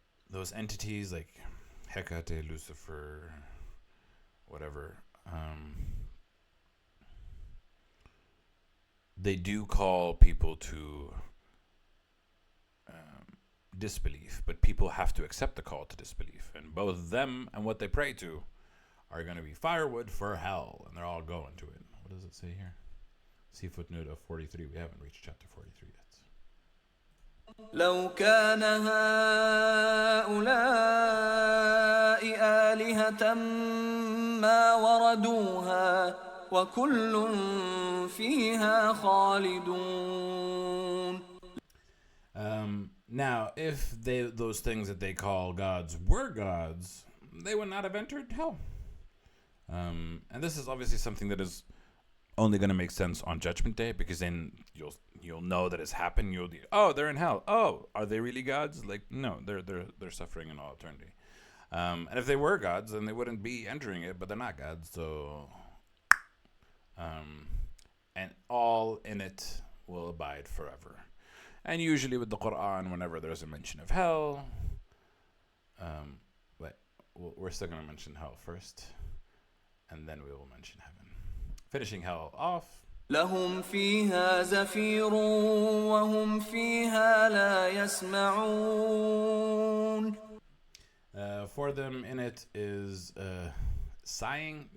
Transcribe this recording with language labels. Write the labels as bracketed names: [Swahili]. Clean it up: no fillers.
[English] Those entities like Hecate, Lucifer, whatever, they do call people to disbelief, but people have to accept the call to disbelief, and both them and what they pray to are going to be firewood for hell, and they're all going to it. What does it say here? See footnote of 43. We haven't reached chapter 43 yet. [Arabic] لو كان هؤلاء آلهة ما وردوها وكل فيها خالدون. [English] Now, if those things that they call gods were gods, they would not have entered hell. And this is obviously something that is only going to make sense on Judgment Day, because then you'll know that it's happened. They're in hell. Oh, are they really gods? Like, no, they're suffering in all eternity. And if they were gods, then they wouldn't be entering it, but they're not gods. So, and all in it will abide forever. And usually with the Quran, whenever there's a mention of hell, but we're still going to mention hell first, and then we will mention heaven. Finishing hell off. [Arabic] لهم فيها زفير وهم فيها لا يسمعون. [English] For them in it is sighing.